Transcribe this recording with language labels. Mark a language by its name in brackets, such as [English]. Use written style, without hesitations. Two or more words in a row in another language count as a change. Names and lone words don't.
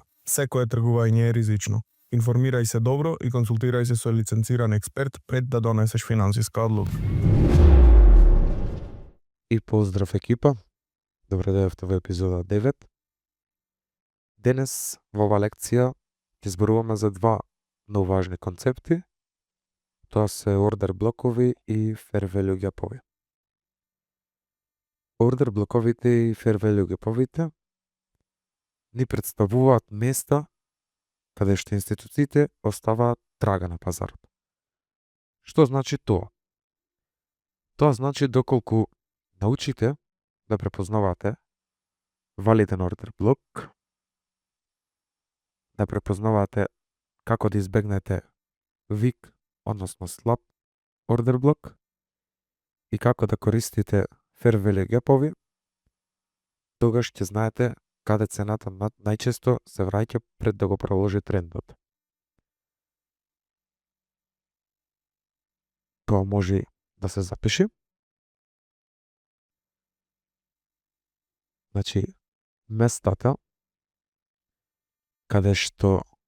[Macedonian] Секое тргување е ризично. Информирај се добро и консултирај се со лиценциран експерт пред да донесеш финансиска одлука. И поздрав екипа. Добре дојавте во епизода 9. Денес во ова лекција ќе зборуваме за два многу важни концепти. Тоа се ордер блокови и [English] fair value gap- [Macedonian] ови. Ордер блоковите и [English] fair value gap- [Macedonian] овите ни представуваат места каде што институциите оставаат трага на пазарот. Што значи тоа? Тоа значи доколку научите да препознавате валиден ордер блок, да препознавате како да избегнете вик, односно слаб ордер блок и како да користите [English] fair value gap- [Macedonian] ови, тогаш ќе знаете каде цената најчесто се враќа пред да го проложи трендот. Тоа може да се запише. Значи, местата каде што